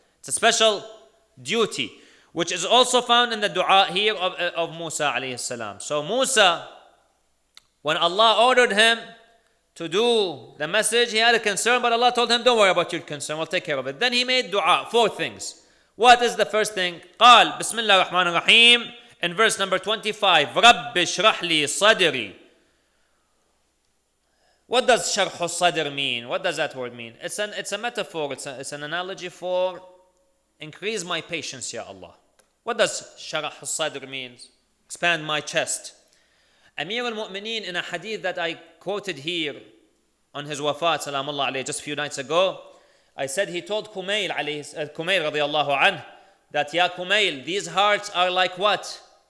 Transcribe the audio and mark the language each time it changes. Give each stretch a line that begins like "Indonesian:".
English: It's a special duty, which is also found in the dua here of Musa alayhi salam. So Musa, when Allah ordered him to do the message, he had a concern, but Allah told him, don't worry about your concern, we'll take care of it. Then he made dua, 4 things. What is the first thing?
Arabic: قال بسم الله الرحمن الرحيم
English: in verse number 25.
Arabic: رب اشرح لي صدري.
English: What does sharh al-sadr mean? What does that word mean? It's a metaphor, it's an analogy for increase my patience, ya Allah. What does sharh al-sadr mean? Expand my chest. Amir al-Mu'mineen in a hadith that I quoted here on his wafat, salamullah alayhi, just a few nights ago, I said he told Kumail radiyallahu anh, that ya Kumail, these hearts are like what?